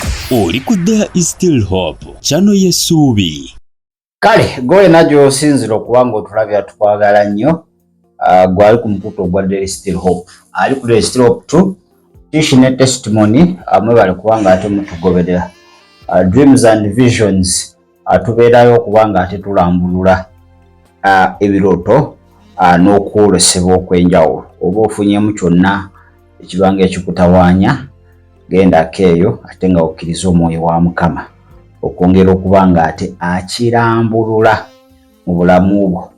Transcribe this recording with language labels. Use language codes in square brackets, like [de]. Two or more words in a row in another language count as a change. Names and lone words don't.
[lg] Oli ku There is Still Hope channel y'essuubi. Kale goye najo osinzira okuba ng'otulabira tukwagala nnyo. Gwali ku mukutu ogwa There is Still Hope. Ali ku There is Still Hope 2 tishi ne testimony mwebale kuba nga ate mutugoberera. [en] Dreams and visions [lg] tubeerayo okuba nga ate tulambulula ebirooto n'okwolesebwa okwenjawulo. Oba ofunyemu kyonna ekibanga ekikutawaanya gendako eyo ate nga okkiriza omwoyo wa Mukama okwongera okuba nga ate akirambulula mu bulamu bwo.